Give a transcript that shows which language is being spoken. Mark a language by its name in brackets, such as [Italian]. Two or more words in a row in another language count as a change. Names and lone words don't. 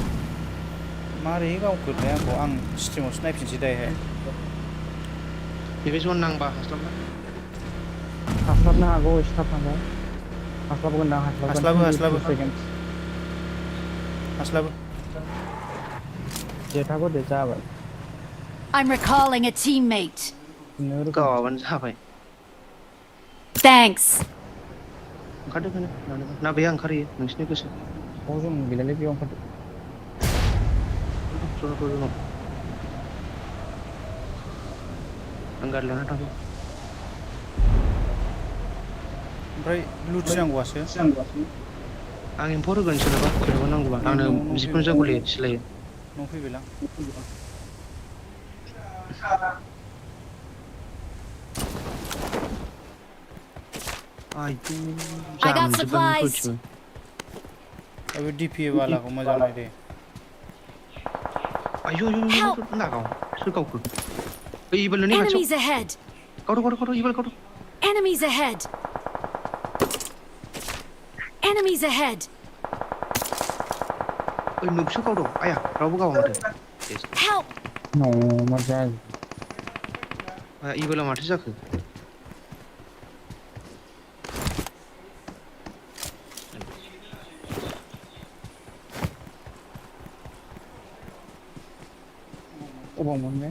[Bodo] मारै गावखोथाय आंखौ आं स्ट्रिमावसो नायफिनसै दायोहाय बेबे जन नांबा हास्लाबना हास्लाबनो हागौ एसे थाब थांबा हास्लाबगोन दां हास्लाबो जेथाखौ दे जाबाय [English] I'm recalling a teammate. [Bodo] गावाबानो जाबाय [English] Thanks. [Bodo] ओंखारदो बेनो ना बेहा ओंखारहैयो नोंसिनि गोसो जों गैलालै बेयाव ओंखारदो आं गारि लाना थांगौ ओमफ्राय लुथि नांगौआसो आं एम्फौ होगोन सोरनोबा नांगौबा आंनो जिखुनु जागुलि सिलायो न' फैबायलां [English] I got supplies. [Bodo] बे डिपि वालाखौ मोजां नायदे आयौ नागाव सोर गावखो ओइ इबोलनि खाथियाव [English] Enemies ahead. [Bodo] गावदो इबोल गावदो [English] Enemies ahead. Enemies ahead. [Bodo] ओइ नुबसो गावदो आया रावबो गावा माथो [English] Help. [Bodo] मा जायो आया इबोला माथो जाखो अबाव मोनबाय